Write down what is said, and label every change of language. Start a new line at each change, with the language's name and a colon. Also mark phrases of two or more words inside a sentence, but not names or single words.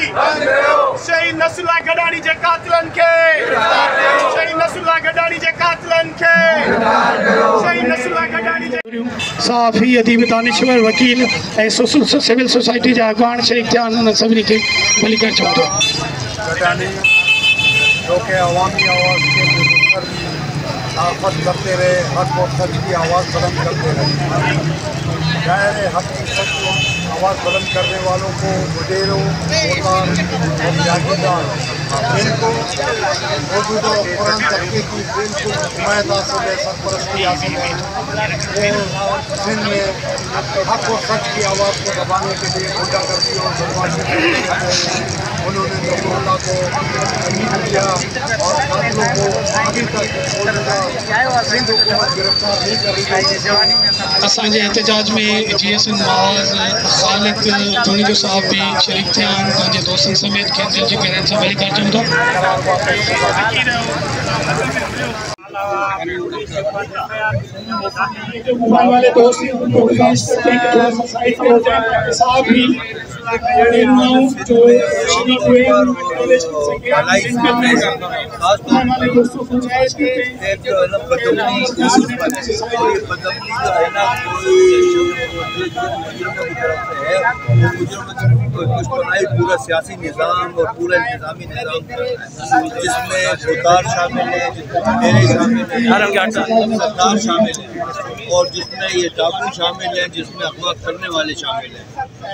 Sindhi: शहीद नसरुल्लाह गडानी जे कातिलन के, शहीद नसरुल्लाह गडानी जे कातिलन के, शहीद नसरुल्लाह गडानी जे साफ़ी अदीब दानिशवर वकील ऐं सिविल सोसाइटी जा अॻवान शरीक थिया उन्हनि सभिनी खे भली करे चऊं था।
Urdu: گڈانی جو کہ عوامی آواز کے آفت کرتے رہے، حق اور سچ کی آواز بلند کرتے رہے. ظاہر ہے حق کی سچ کو آواز بلند کرنے والوں کو مدیروں اور جاگیردار ان کو موجودہ قرآن طبقے کی بالکل حمایت حاصل ہے، سرپرستی حاصل ہے. وہ سندھ میں حق اور سچ کی آواز کو دبانے کے لیے غنڈہ گردی اور بدمعاشی انہوں نے نصراللہ کو شہید کیا اور قاتلوں کو ابھی تک سندھ حکومت گرفتار نہیں کر رہی.
Sindhi: असांजे एहतजाज में GSN महाज़ ख़ालिद धुनीजो साहब भी शरीक थिया आहिनि, पंहिंजे दोस्तनि समेत खे दिलि जी गहराइनि सां भली करे चऊं था।
Urdu: والے دوست صاحب بھی جو شریک ہوئے پورا سیاسی نظام اور پورا انتظامی نظام جس میں بھوتار شامل ہے، سردار شامل ہے اور جس میں یہ ڈاکو شامل ہے، جس میں اغوا کرنے والے شامل ہیں.